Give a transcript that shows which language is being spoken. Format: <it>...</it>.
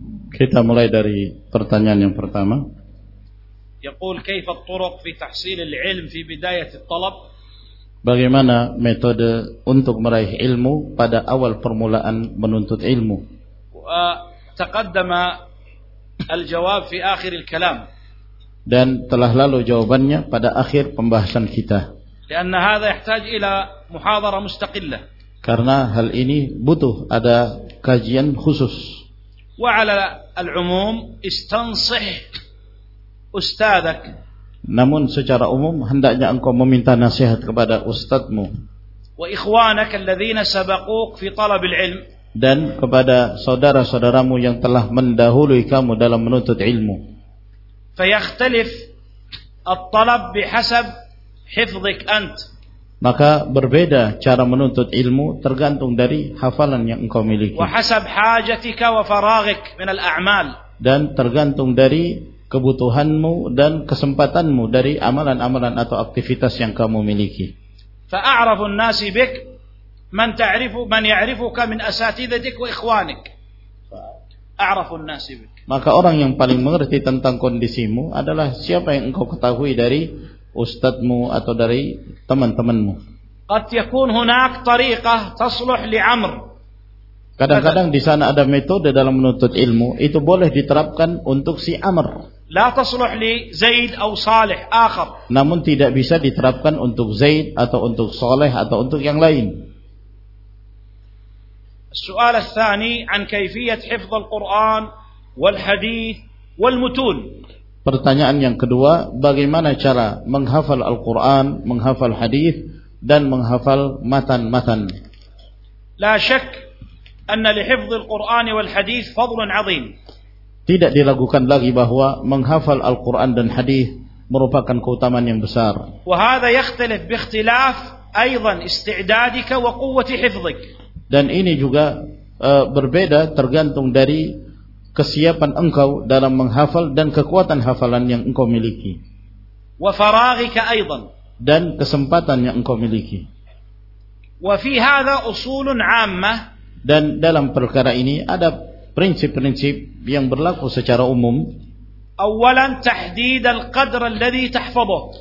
<id>Kita mulai dari pertanyaan yang pertama.</id> <ar>يقول كيف الطرق في تحصيل العلم في بداية الطلب.</ar> <id>Bagaimana metode untuk meraih ilmu pada awal permulaan menuntut ilmu.</id> <ar>تقدم الجواب في آخر الكلام.</ar> <id>Dan telah lalu jawabannya pada akhir pembahasan kita.</id> <ar>لأن هذا يحتاج إلى محاضرة مستقلة.</ar> <id>Karena hal ini butuh ada kajian khusus.</id> <ar>وعلى العموم استنصح ustadzak.</ar> <id>Namun secara umum hendaknya engkau meminta nasihat kepada ustadzmu.</id> <ar>Wa ikhwanak alladhina sabaquk fi talab al-ilm.</ar> <id>Dan kepada saudara-saudaramu yang telah mendahului kamu dalam menuntut ilmu.</id> <ar>Fa yakhtalif at-talab bihasab hifdhik ant.</ar> <id>maka berbeda cara menuntut ilmu tergantung dari hafalan yang engkau miliki.</id> <ar>وحسب حاجتك وفراغك من الأعمال.</ar> <id>Dan tergantung dari kebutuhanmu dan kesempatanmu dari amalan-amalan atau aktivitas yang kamu miliki.</id> <ar>فأعرف الناس بك من تعرف من يعرفك من أساتذتك وإخوانك. أعرف الناس بك.</ar> <id>Maka orang yang paling mengerti tentang kondisimu adalah siapa yang engkau ketahui dari ustadzmu atau dari teman-temanmu.</id> <ar>قد يكون هناك طريقة تصلح لعمر.</ar> <id>Kadang-kadang di sana ada metode dalam menuntut ilmu itu boleh diterapkan untuk si Amr.</id> <ar>لا تصلح لي زيد أو صالح آخر.</ar> <id>Namun tidak bisa diterapkan untuk Zaid atau untuk Saleh atau untuk yang lain.</id> <ar>السؤال الثاني عن كيفية حفظ القرآن والحديث والمتون.</ar> <id>Pertanyaan yang kedua, bagaimana cara menghafal Al-Quran, menghafal hadith, dan menghafal matan-matan.</id> <ar>لا شك أن لحفظ القرآن والحديث فضل عظيم.</ar> <id>Tidak diragukan lagi bahwa menghafal Al-Quran dan hadith merupakan keutamaan yang besar.</id> <ar>وهذا يختلف باختلاف أيضا استعدادك وقوة حفظك.</ar> <id>Dan ini juga berbeda tergantung dari kesiapan engkau dalam menghafal dan kekuatan hafalan yang engkau miliki.</id> <ar>وفراغك أيضا.</ar> <id>Dan kesempatan yang engkau miliki.</id> <ar>وفي هذا أصول عامة.</ar> <id>Dan dalam perkara ini ada prinsip-prinsip yang berlaku secara umum.</id> <ar>أولا تحديد القدر الذي تحفظه.</ar>